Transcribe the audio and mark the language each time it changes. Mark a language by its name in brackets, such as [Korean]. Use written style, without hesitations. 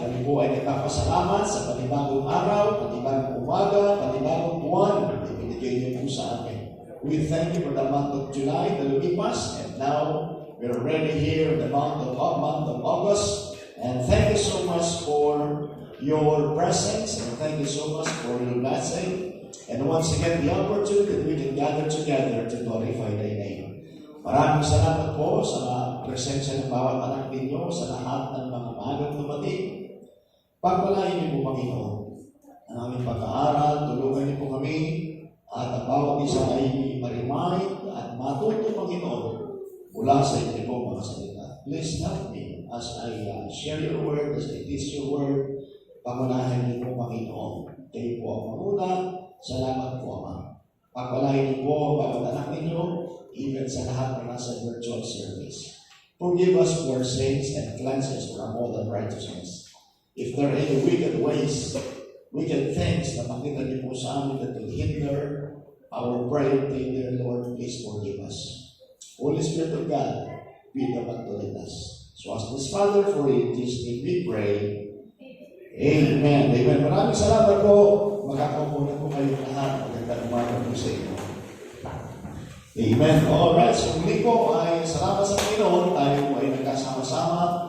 [Filipino] Kami po ay nagpapasalamat sa panibagong araw, panibagong umaga, panibagong buwan na ibinigay niyo po sa amin. [English] We thank you for the month of July, the lumipas, and now we're already here in the month of August. And thank you so much for your presence, and thank you so much for your blessing. And once again, the opportunity that we can gather together to glorify Thy name. [Filipino] Maraming salamat po sa presensya ng bawat anak ninyo sa lahat ng mga magang dumating. Pagpalain niyo po, Panginoon, ang aming pag-aaral, tulungan niyo po kami, at ang bawat isa ay ma-remind at matuto, Panginoon, mula sa inyo po mga salita. [English] Please help me as I share your word, as I teach your word. [Filipino] Pagpalain niyo po, Panginoon. Kayo po ang mauna. Salamat po, Ama. Pagpalain niyo po bawat anak ninyo, even sa lahat na nasa virtual service. [English] Forgive us for our sins and cleanse us from all unrighteousness. If there are any wicked ways, wicked things [Filipino] na makita niyo po sa amin [English] that will hinder our prayer to you, dear Lord, please forgive us. Holy Spirit of God, be the one to lead us. So ask this Father for it, this name we pray. [Filipino] Amen. Amen. Maraming salamat po. Magkakapunan po kayo lahat. Magandang umaga po sa inyo. Amen. Alright. So muli po ay salamat sa Panginoon. Tayo po ay nagkasama-sama.